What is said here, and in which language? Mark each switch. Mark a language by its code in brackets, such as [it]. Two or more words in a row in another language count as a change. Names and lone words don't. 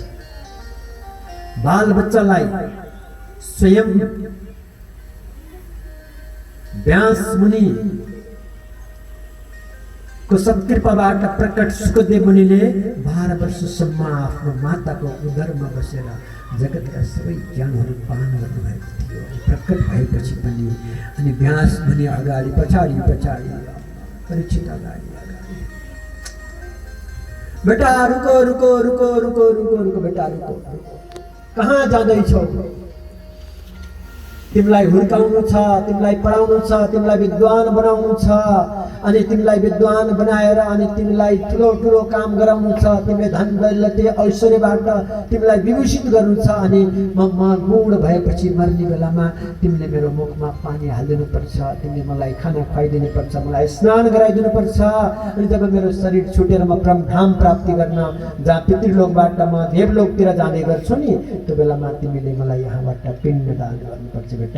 [ne] बाल बच्चालाई स्वयं व्यास मुनि को सत्कृपाबाट प्रकट सुखदेव मुनिले 12 वर्षसम्म आफ्नो माताको उदरमा बसेर जगतका सबै ज्ञानहरू पान गर्नुभएको थियो। प्रकट भएपछि पनि अनि व्यास मुनि अगाडि पछाडि परीक्षित अगाडि [hi] बेटा रुको रुको रुको रुको रुको रुको बेटा रुको, [ne] कहाँ जाँदैछौ? तिमीलाई हुर्काउनु छ, तिमीलाई पढाउनु छ, तिमीलाई विद्वान बनाउनु छ अनि तिमीलाई विद्वान बनाएर अनि तिमीलाई ठुलो ठुलो काम गराउनु छ। तिमीले धन दौलत ऐश्वर्यबाट तिमीलाई विभूषित गर्नु छ अनि म बुढ भएपछि मर्ने बेलामा तिमीले मेरो मुखमा पानी हालिदिनु पर्छ, तिमीले मलाई खाना खुवाइदिनु पर्छ, मलाई स्नान गराइदिनु पर्छ अनि जब मेरो शरीर छुटेर म परमधाम प्राप्ति गर्न जहाँ पितृलोकबाट म देवलोकतिर जाने गर्छु नि त्यो बेलामा तिमीले मलाई यहाँबाट पिण्डदान गर्नुपर्छ बेटा।